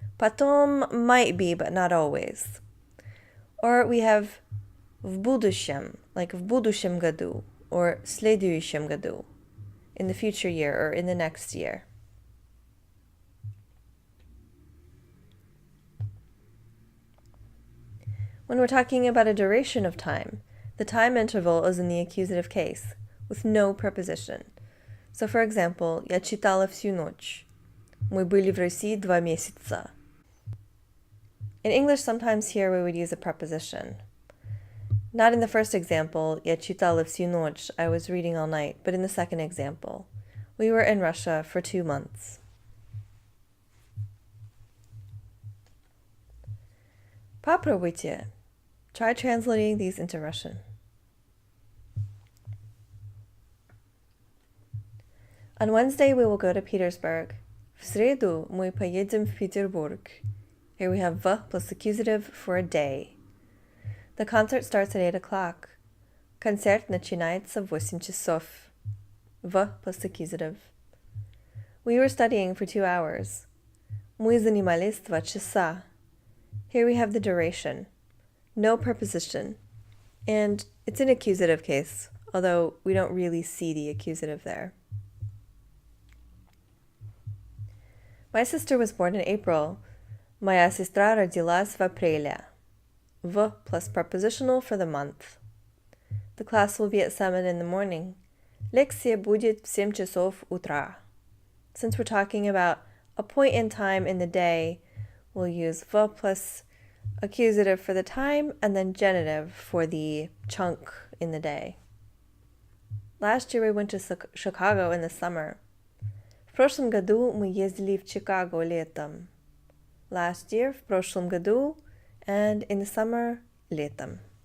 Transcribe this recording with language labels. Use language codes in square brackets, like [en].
[en] Потом might be, but not always. Or we have в будущем, like [ru] в будущем году, [en] or [ru] следующем году, [en] in the future year or in the next year. When we're talking about a duration of time, the time interval is in the accusative case, with no preposition. So for example, [ru] я читала всю ночь. Мы были в России 2 месяца. [en] In English, sometimes here we would use a preposition. Not in the first example, [ru] я читала всю ночь, [en] I was reading all night, but in the second example, we were in Russia for 2 months. [ru] Попробуйте. [en] Try translating these into Russian. On Wednesday, we will go to Petersburg. [ru] В среду мы поедем в Петербург. [en] Here we have v plus accusative for a day. The concert starts at 8 o'clock. [ru] Концерт начинается в 8 часов. [en] V plus accusative. We were studying for 2 hours. [ru] Мы занимались 2 часа. [en] Here we have the duration. No preposition. And it's an accusative case, although we don't really see the accusative there. My sister was born in April. [ru] Моя сестра родилась в апреле. [en] V plus prepositional for the month. The class will be at 7 in the morning. [ru] Лекция будет в 7 часов утра. [en] Since we're talking about a point in time in the day, we'll use V plus accusative for the time and then genitive for the chunk in the day. Last year we went to Chicago in the summer. [ru] В прошлом году мы ездили в Чикаго летом. [en] Last year, [ru] в прошлом году, [en] and in the summer, [ru] летом.